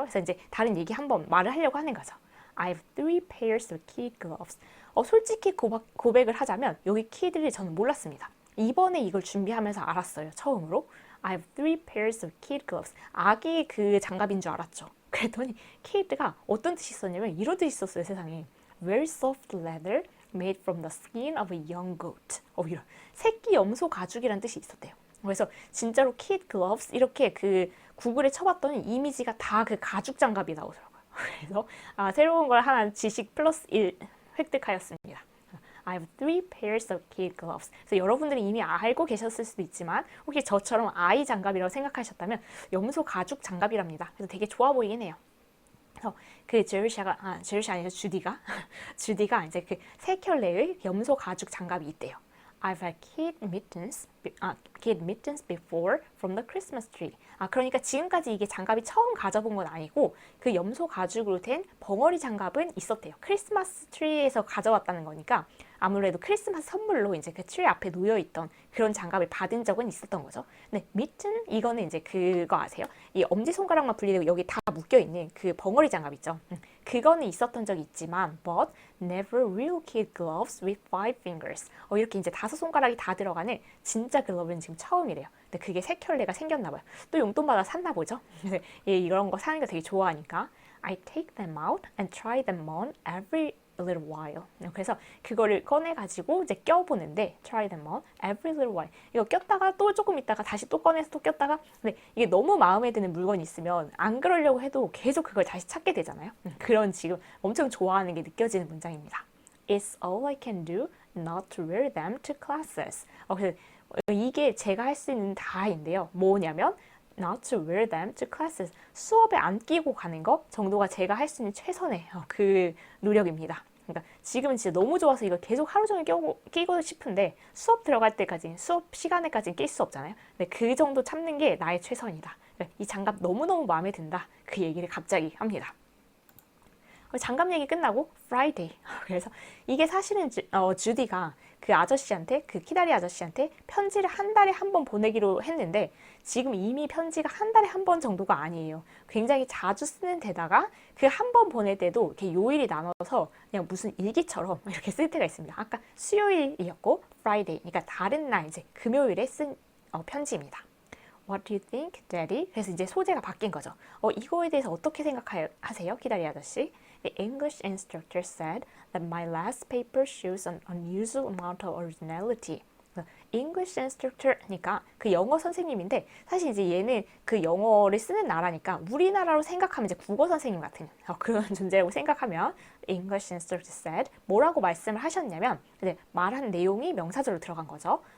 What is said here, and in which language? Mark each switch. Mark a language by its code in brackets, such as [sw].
[ko] 그래서 이제 다른 얘기 한번 말을 하려고 하는 거죠. [en] I have 3 pairs of kid gloves. [ko] 솔직히 고백을 하자면 여기 kid를 저는 몰랐습니다. 이번에 이걸 준비하면서 알았어요. 처음으로. [en] I have 3 pairs of kid gloves. [ko] 아기 그 장갑인 줄 알았죠. 그랬더니 kid가 어떤 뜻이 있었냐면 이런 뜻이 있었어요. 세상에. [en] Very soft leather made from the skin of a young goat. [ko] 이런 새끼 염소 가죽이라는 뜻이 있었대요. 그래서 진짜로 kid gloves 이렇게 그 구글에 쳐봤더니 이미지가 다 그 가죽 장갑이 나오더라고요. 그래서 새로운 걸 하나 지식 플러스 1 획득하였습니다. [en] I have 3 pairs of kid gloves. [ko] 그래서 여러분들이 이미 알고 계셨을 수도 있지만 혹시 저처럼 아이 장갑이라고 생각하셨다면 염소 가죽 장갑이랍니다. 그래서 되게 좋아 보이긴 해요. 그래서 그 제르샤 아니라 주디가 이제 그 세 켤레의 염소 가죽 장갑이 있대요. [en] I've had kid mittens before from the Christmas tree. [ko] 그러니까 지금까지 이게 장갑이 처음 가져본 건 아니고 그 염소 가죽으로 된 벙어리 장갑은 있었대요. 크리스마스 트리에서 가져왔다는 거니까 아무래도 크리스마스 선물로 이제 그 트리 앞에 놓여 있던 그런 장갑을 받은 적은 있었던 거죠. 근데 mitten 이거는 이제 그거 아세요? 이 엄지 손가락만 분리되고 여기 다 묶여 있는 그 벙어리 장갑 있죠. 그거는 있었던 적이 있지만 [en] but never real kid gloves with 5 fingers. [ko] 이렇게 이제 5손가락이 다 들어가는 진짜 글러브는 지금 처음이래요. 근데 그게 세 켤레가 생겼나 봐요. 또 용돈 받아 샀나 보죠. 이런 거 사는 거 되게 좋아하니까 [en] I take them out and try them on every little while. [ko] 그래서 그거를 꺼내가지고 이제 껴보는데 [en] try them on every little while. [ko] 이거 꼈다가 또 조금 있다가 다시 또 꺼내서 또 꼈다가 근데 이게 너무 마음에 드는 물건이 있으면 안 그러려고 해도 계속 그걸 다시 찾게 되잖아요. 그런 지금 엄청 좋아하는 게 느껴지는 문장입니다. [en] It's all I can do not to wear them to classes. [ko] 그래서 이게 제가 할 수 있는 다인데요. 뭐냐면 [en] not to wear them to classes. [ko] 수업에 안 끼고 가는 거 정도가 제가 할 수 있는 최선의 그 노력입니다. 그러니까 지금은 진짜 너무 좋아서 이걸 계속 하루 종일 끼고 싶은데 수업 들어갈 때까지 수업 시간에까지는 낄 수 없잖아요. 근데 그 정도 참는 게 나의 최선이다. 그러니까 이 장갑 너무너무 마음에 든다. 그 얘기를 갑자기 합니다. 장갑 얘기 끝나고 Friday. 그래서 이게 사실은 주디가 그 아저씨한테 그 키다리 아저씨한테 편지를 한 달에 한 번 보내기로 했는데 지금 이미 편지가 한 달에 한 번 정도가 아니에요. 굉장히 자주 쓰는 데다가 그 한 번 보낼 때도 이렇게 요일이 나눠서 그냥 무슨 일기처럼 이렇게 쓸 때가 있습니다. 아까 수요일이었고 Friday, 그러니까 다른 날 이제 금요일에 쓴 편지입니다. [en] What do you think, Daddy? [ko] 그래서 이제 소재가 바뀐 거죠. 이거에 대해서 어떻게 생각하세요, 키다리 아저씨? [en] The English instructor said that my last paper shows an unusual amount of originality. [ko] English instructor니까 그 영어 선생님인데 사실 이제 얘는 그 영어를 쓰는 나라니까 우리나라로 생각하면 이제 국어 선생님 같은 그런 존재라고 생각하면 English instructor said 뭐라고 말씀을 하셨냐면 이제 말한 내용이 명사절로 들어간 거죠.